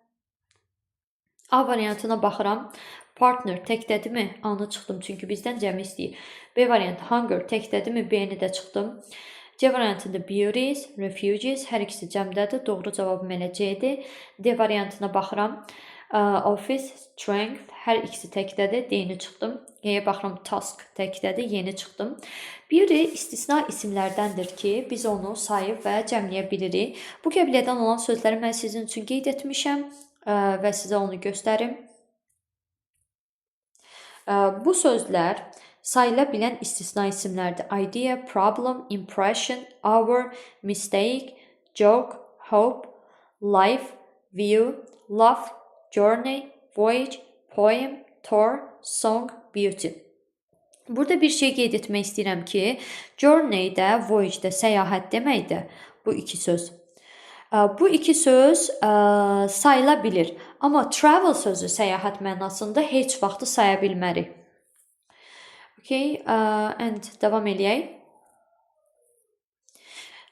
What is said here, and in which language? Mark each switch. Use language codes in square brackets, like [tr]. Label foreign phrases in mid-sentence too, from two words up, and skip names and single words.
[az] A variantına baxıram. Partner təkdədirmi? A-nı çıxdım çünki bizdən cəmi istəyir. B variantı hunger təkdədirmi? B-ni də çıxdım. C variantında [en] beauties, refugees [az] hər ikisi cəmdədir. Doğru cavabım elə C-dir. D variantına baxıram. [en] Office, strength [az] hər ikisi təkdədir. D-ni çıxdım. E-yə baxıram task təkdədir. Y-ni çıxdım. Biri istisna isimlərdəndir ki, biz onu sayıb və cəmləyə bilirik. Bu qəbilədən olan sözləri mən sizin üçün qeyd etmişəm və sizə onu göstərim. Bu sözlər sayıla bilən istisna isimlərdir. [en] Idea, problem, impression, hour, mistake, joke, hope, life, view, love, journey, voyage, poem, tour, song, beauty. [az] Burada bir şey qeyd etmək istəyirəm ki, journey-də, voyage-də səyahət deməkdir bu iki söz. Bu iki söz sayıla bilir. Amma travel sözü səyahət mənasında heç vaxtı saya bilmərik. [en] Okay, and [az] davam eləyək.